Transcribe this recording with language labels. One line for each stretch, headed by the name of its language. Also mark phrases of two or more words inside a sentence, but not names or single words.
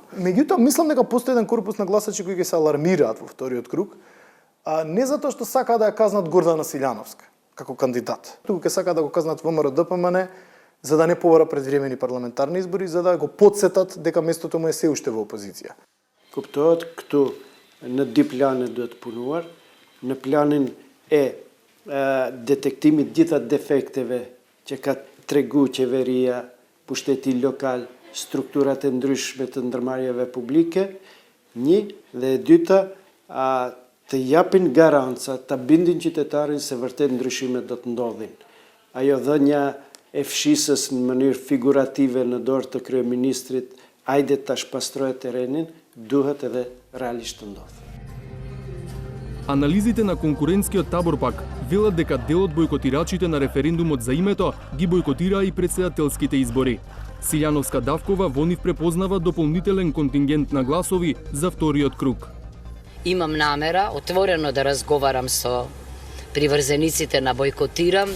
Macedonian: Меѓутоа мислам дека постои еден корпус на гласачи кои ќе се алармираат во вториот круг, не затоа што сакаат да ја казнат Гордана Силјановска како кандидат, туку ќе сакаат да го казнат ВМРО-ДПМН за да не побара предвремени парламентарни избори, за да го подсетат дека местото му е се уште во опозиција.
Albanian: Kuptojnë këtu në dy plane duhet punuar, në planin e detektimit gjitha defekteve që ka tregu qeveria, pushteti lokal, strukturat e ndryshme të ndërmarrjeve publike, një dhe e dyta të japin garanca, ta bindin qytetarin se vërtet ndryshimet do të ndodhin. Ajo dhënia e fshisës në mënyrë figurative në dorë të kryeministrit, ajde tash pastrohet terrenin, duhet edhe realisht të ndodhë.
Macedonian: Анализите на конкурентскиот табор пак велат дека дел од бојкотирачите на референдумот за името ги бојкотираа и претседателските избори. Силјановска Давкова во нив препознава дополнителен контингент на гласови за вториот круг. Имам намера отворено да разговарам со приврзениците на бојкотирам.